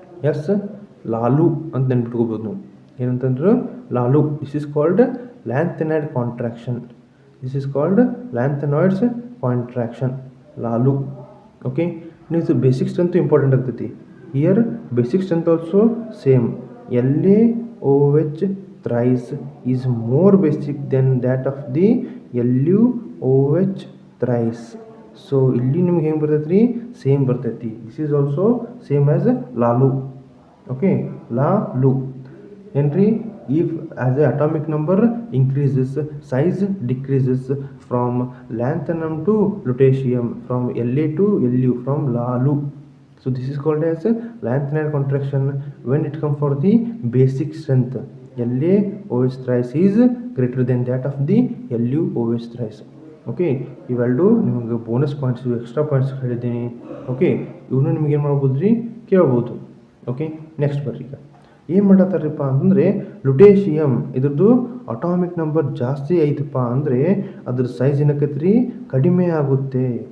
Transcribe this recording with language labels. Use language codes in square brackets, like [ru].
[kn] S, Lalu ಅಂತ ನೆನ್ಪಿಟ್ಕೋಬೋದು ನಾವು. ಏನಂತಂದ್ರು? Lalu. [en] This is called lanthanide contraction. This is called lanthanoids contraction, Lalu. Okay, ನೀವು basic strength important ಆಗ್ತೈತಿ. Here basic strength also same. LaOH thrice is more basic than that of the LuOH thrice. [kn] So ಇಲ್ಲಿ ನಿಮ್ಗೆ ಹೆಂಗೆ ಬರ್ತೈತೆ ರೀ? [en] Same ಬರ್ತೈತಿ. This is also same as Lalu. [kn] Okay, Lalu ಏನ್ರಿ? [en] if as the atomic number increases, size decreases from lanthanum to lutetium, from La to Lu, from Lalu. So this is called as lanthanide contraction when it comes for the basic strength. LaOH thrice is greater than that of the LuOH thrice. Okay, [kn] ಇವೆರಡು ನಿಮಗೆ [en] bonus points, extra points [kn] ಹೇಳಿದ್ದೀನಿ. Okay, ಇವನು ನಿಮ್ಗೆ ಏನು ಮಾಡ್ಬೋದು ರೀ? ಕೇಳ್ಬೋದು. Okay, next ಬರ್ರಿ. ಈಗ ಏನು ಮಾಡತ್ತಾರಪ್ಪ ಅಂತಂದರೆ, ಲುಟೇಷಿಯಮ್ ಇದ್ರದ್ದು ಅಟಾಮಿಕ್ ನಂಬರ್ ಜಾಸ್ತಿ ಐತಪ್ಪ ಅಂದರೆ ಅದ್ರ ಸೈಜ್ ಏನಕ್ಕೈತೆ ರೀ? ಕಡಿಮೆ ಆಗುತ್ತೆ.